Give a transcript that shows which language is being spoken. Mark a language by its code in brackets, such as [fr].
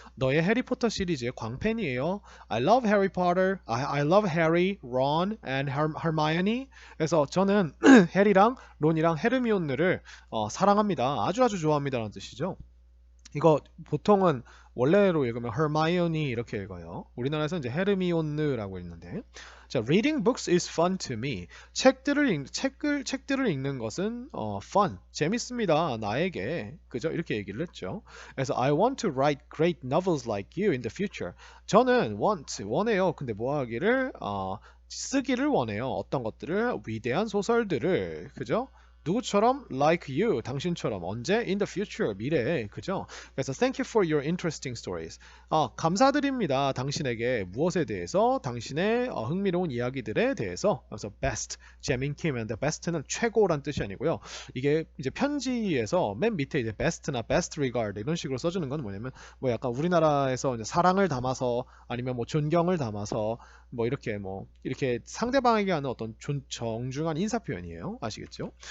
[ko] 너의 해리포터 시리즈의 광팬이에요. [en] I love Harry Potter. I love Harry, Ron, and Hermione. [ko] 그래서 저는 해리랑 론이랑 헤르미온느를 사랑합니다. 아주 좋아합니다라는 뜻이죠. 이거 보통은 원래로 읽으면 Hermione 이렇게 읽어요. 우리나라에서 이제 헤르미온느라고 읽는데, 자, [en] reading books is fun to me. [ko] 책들을 읽는 것은 fun, 재밌습니다. 나에게, 그죠? 이렇게 얘기를 했죠. 그래서 [en] I want to write great novels like you in the future. [ko] 저는 원해요. 근데 뭐 하기를 쓰기를 원해요. 어떤 것들을 위대한 소설들을, 그죠? 누구처럼? [en] Like you, [ko] 당신처럼. 언제? [en] In the future, [ko] 미래에. 그죠? 그래서 [en] thank you for your interesting stories. [ko] 감사드립니다. 당신에게 무엇에 대해서? 당신의 흥미로운 이야기들에 대해서. 그래서 best, 재민킴인데 best는 최고란 뜻이 아니고요. 이게 이제 편지에서 맨 밑에 이제 best나 [en] best regard [ko] 이런 식으로 써주는 건 뭐냐면 뭐 약간 우리나라에서 이제 사랑을 담아서 아니면 뭐 존경을 담아서 뭐 이렇게 상대방에게 하는 어떤 정중한 인사 표현이에요. 아시겠죠?